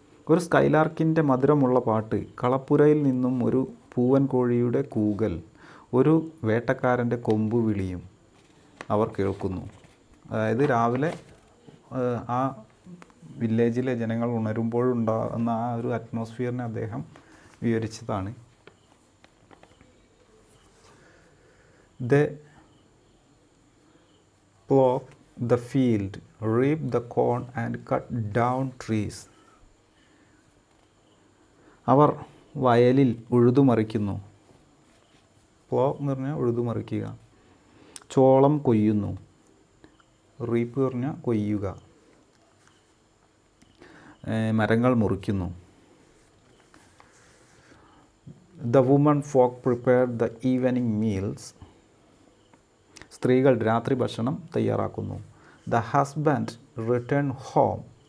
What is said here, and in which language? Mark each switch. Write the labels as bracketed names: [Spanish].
[Malayalam] ഒരു സ്കൈലാർക്കിൻ്റെ മധുരമുള്ള പാട്ട്, കളപ്പുരയിൽ നിന്നും ഒരു പൂവൻ കോഴിയുടെ കൂകൽ, ഒരു വേട്ടക്കാരൻ്റെ കൊമ്പുവിളിയും അവർ കേൾക്കുന്നു. അതായത് രാവിലെ ആ വില്ലേജിലെ ജനങ്ങൾ ഉണരുമ്പോഴുണ്ടാകുന്ന ആ ഒരു അറ്റ്മോസ്ഫിയറിനെ അദ്ദേഹം വിവരിച്ചതാണ്. [English] They plough the field, reap the corn and cut down trees. [Malayalam] അവർ വയലിൽ ഉഴുതുമറിക്കുന്നു. പ്ലോ എന്ന് പറഞ്ഞാൽ ഉഴുതുമറിക്കുക. ചോളം കൊയ്യുന്നു. റീപ്പ് പറഞ്ഞാൽ കൊയ്യുക. മരങ്ങൾ മുറിക്കുന്നു. [English] The women folk prepared the evening meals. [Malayalam] സ്ത്രീകൾ രാത്രി ഭക്ഷണം തയ്യാറാക്കുന്നു. [English] The husband return home.